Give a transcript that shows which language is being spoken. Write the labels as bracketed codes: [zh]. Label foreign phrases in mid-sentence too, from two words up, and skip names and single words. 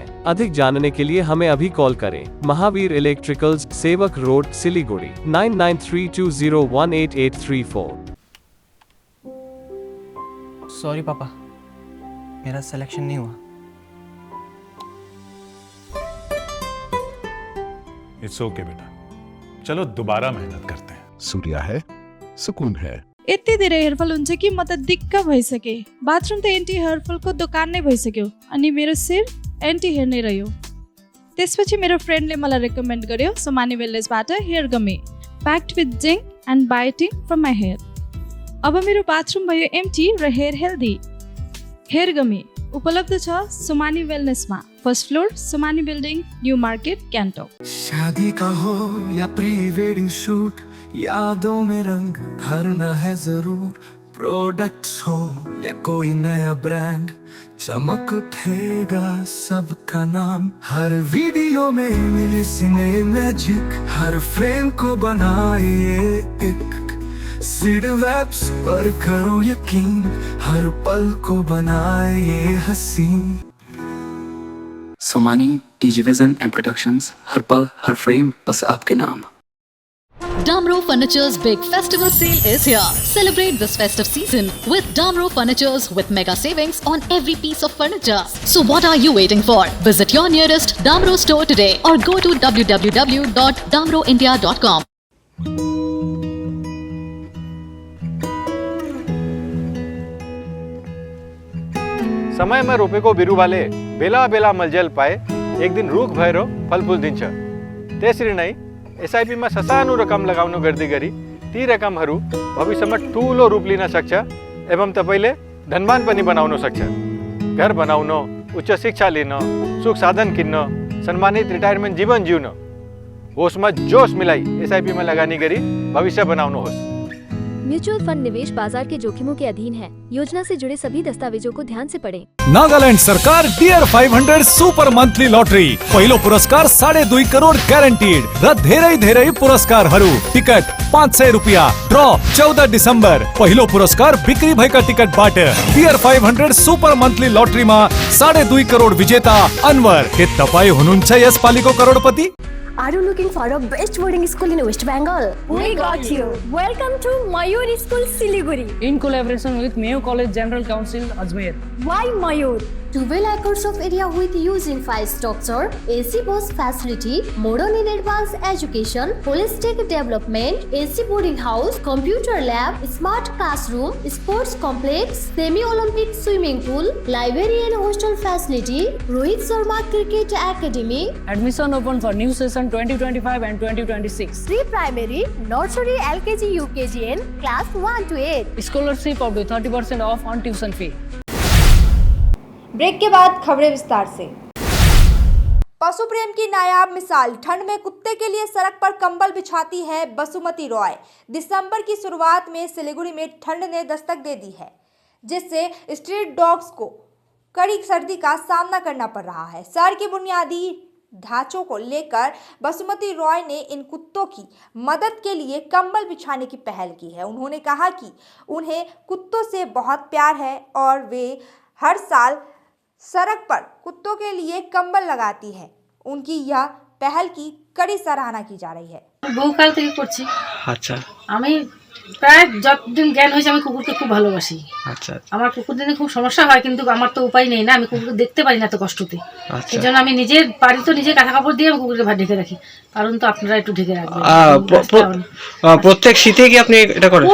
[hi] अधिक जानने के लिए हमें अभी कॉल करें। महावीर इलेक्ट्रिकल्स, सेवक रोड, सिलीगुड़ी, 9932018834। सॉरी पापा, मेरा सिलेक्शन नहीं हुआ। [en] it's okay [hi] बेटा, चलो दोबारा मेहनत करते हैं। सूर्या है, सुकून है। [ne] यति धेरै हेयरफल हुन्छ कि म त दिक्क भइसके। बाथरूम त [en] anti hairfallको [ne] दोकान नै भइसक्यो अनि मेरो शिर [en] anti hair [ne] नै रह्यो। त्यसपछि मेरो फ्रेन्डले मलाई रेकमेन्ड गर्यो सोमानी वेलनेसबाट [en] hair gummy, packed with zinc and biotin from my hair. [ne] अब मेरो बाथरूम भयो एम्टी र [en] hair healthy. hair gummy [ne] उपलब्ध छ सोमानी वेलनेसमा, 1st फ्लोर, सोमानी बिल्डिङ, न्यू मार्केट, गान्तोक। [hi] शादी का हो या [en] pre wedding shoot, [hi] यादों में रंग भरना है जरूर। प्रोडक्ट्स हो या कोई नया ब्रांड, चमक उठेगा सबका नाम। हर वीडियो में मिले [en] cine magic, [hi] हर फ्रेम को बनाए एक। सीड वेब्स पर करो यकीन, हर पल को बनाए ये हसीन। सोमानी, DG Vision and Productions, हर पल हर फ्रेम बस आपके नाम। [en] Damro Furniture's big festival sale is here. Celebrate this festive season with Damro Furnitures with mega savings on every piece of furniture. So what are you waiting for? Visit your nearest Damro store today or go to www.damroindia.com. [ne] समय में रोपे को बिरु वाले बेला बेला मलजल पाए, एक दिन रुख भएर फलफुल दिन्छ। त्यसरी नै SIP मा ससानो रकम लगाउनु गर्दै गरी ती रकमहरू भविष्यमा ठूलो रूप लिन सक्छ एवं तपाईले धनवान पनि बनाउन सक्छ। घर बनाउन, उच्च शिक्षा लिन, सुख साधन किन्न, सम्मानित रिटायरमेन्ट जीवन जिउन, होसमा जोश मिलाई SIP मा लगानी गरी भविष्य बनाउनुहोस्। [hi] म्यूचुअल फंड निवेश बाजार के जोखिमों के अधीन है। योजना से जुड़े सभी दस्तावेजों को ध्यान से पढ़ें। [ne] नागालैंड सरकार डियर 500 सुपर मंथली लॉटरी, पहिलो पुरस्कार 2.5 करोड़ ग्यारेन्टीड र धेरै पुरस्कारहरू। टिकट 500 रुपियाँ, ड्र 14 डिसेम्बर। पहिलो पुरस्कार बिक्री भएका टिकटबाट। डियर 500 सुपर मंथली लॉटरीमा 2.5 करोड़ विजेता अनवर। के तपाईँ हुनुहुन्छ यसपालिको करोडपति? [en] Are you looking for a best boarding school in West Bengal? We got you. Welcome to Mayur School, Siliguri. In collaboration with Mayo College General Council, Ajmer. Why Mayur? 12 acres of area with using 5 structure, AC bus facility, modern and advanced education, holistic development, AC boarding house, computer lab, smart classroom, sports complex, semi-Olympic swimming pool, library and hostel facility, Rohit Sharma Cricket Academy. Admission open for new session 2025 and 2026. Pre-primary, nursery, LKG, UKG and class 1 to 8. Scholarship up to 30% off on tuition fee. [hi] ब्रेक के बाद खबरें विस्तार से। पशु प्रेम की नायाब मिसाल, ठंड में कुत्ते के लिए सड़क पर कंबल बिछाती है बसुमती रॉय। दिसंबर की शुरुआत में सिलीगुड़ी में ठंड ने दस्तक दे दी है, जिससे [en] street dogs [hi] को कड़ी सर्दी का सामना करना पड़ रहा है। शहर के बुनियादी ढांचों को लेकर बसुमती रॉय ने इन कुत्तों की मदद के लिए कंबल बिछाने की पहल की है। उन्होंने कहा कि उन्हें कुत्तों से बहुत प्यार है और वे हर साल सड़क पर कुत्तों के लिए कंबल लगाती है। उनकी यह पहल की कड़ी सराहना की जा रही है। [bn] বহুকাল থেকে করছি। আচ্ছা। আমি প্রায় যতদিন জ্ঞান হয়েছে আমি কুকুরকে খুব ভালোবাসি। আচ্ছা আমার কুকুর দিনে খুব সমস্যা হয়, কিন্তু আমার তো উপায় নেই না, আমি কুকুরকে দেখতে পারি না এত কষ্টতে। আচ্ছা। এই জন্য আমি নিজের বাড়ি তো নিজে কাঁথা কাপড় দিয়ে আমি কুকুরকে ঢেকে রাখি। কারণ তো আপনারা একটু ঢেকে রাখবেন। প্রত্যেক শীতে কি আপনি এটা করেন?